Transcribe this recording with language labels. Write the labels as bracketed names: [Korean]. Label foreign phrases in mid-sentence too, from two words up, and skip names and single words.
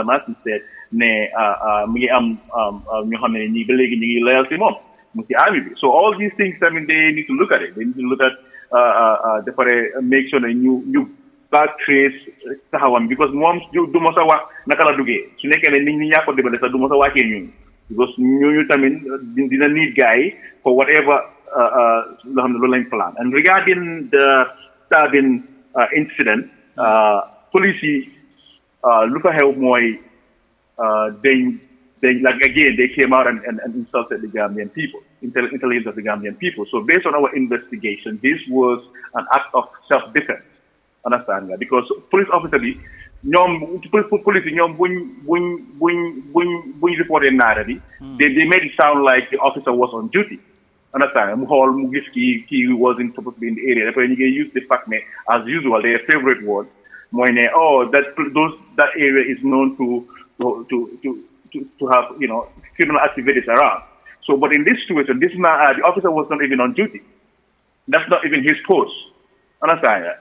[Wolof] Martin said ne mu ngi am ñoo xam ne ñi ba léegi ñu ngi loyal si moom [English] so all these things I mean they need to look at it they need to look at make sure that you back trace [Wolof] taxawam because moom du ma sa wax naka la duggee su nekkee ne nit ñi ñàkk ko débale sax du ma sa wàccee ñun because ñooñu tamit dina [English] need guy for whatever [Wolof] loo xam ne loolu lañ [English] plan and regarding the stabbing incident police look at how more they like again they came out and insulted the Gambian people, intelligence of the Gambian people. So based on our investigation, this was an act of self-defense. Understand that? Because police officer bi police buñ reported [Wolof] naara bi [English] they made it sound like the officer was on duty. Understand? [Wolof] Mu gis [English] he wasn't supposed to be in the area. Therefore, you use the fact that, as usual, their favorite word, that area is known to have, criminal activities around. So, but in this situation, the officer was not even on duty. That's not even his post. Understand that?